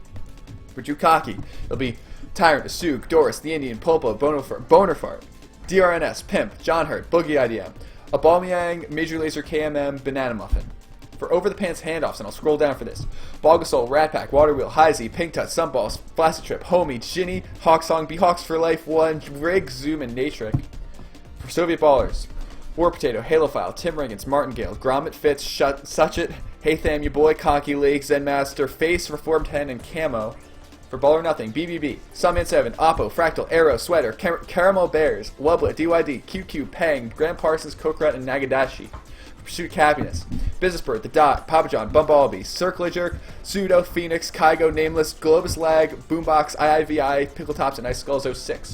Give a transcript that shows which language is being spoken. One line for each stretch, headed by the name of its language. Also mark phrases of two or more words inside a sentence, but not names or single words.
English: For Jukaki, it'll be Tyrant, Asug, Doris, The Indian, Pulpo, Bonerfart, DRNS, Pimp, John Hurt, Boogie IDM, Abalmiang, Major Laser, KMM, Banana Muffin. For Over the Pants handoffs, and I'll scroll down for this, Bulgasoul, Rat Pack, Waterwheel, Heisey, Pink Tut, Sunballs, Flaccid Trip, Homie, Ginny, Hawksong, Behawks for Life 1, Rig, Zoom, and Natric. For Soviet Ballers, War Potato, Halophile, Tim Riggins, Martingale, Gromit Fitz, Suchit, Hey Tham, Your Boy, Conky Lake, Zen Master, Face, Reformed Hen, and Camo. For Ball or Nothing, BBB, Sunman 7, Oppo, Fractal, Arrow, Sweater, Caramel Bears, Wublet, DYD, QQ, Pang, Graham Parsons, Kokrat, and Nagadashi. For Pursuit of Happiness, Business Bird, The Dot, Papa John, Bumblebee, Circlager, Pseudo, Phoenix, Kygo, Nameless, Globus Lag, Boombox, IIVI, Pickle Tops, and Ice Skulls 06.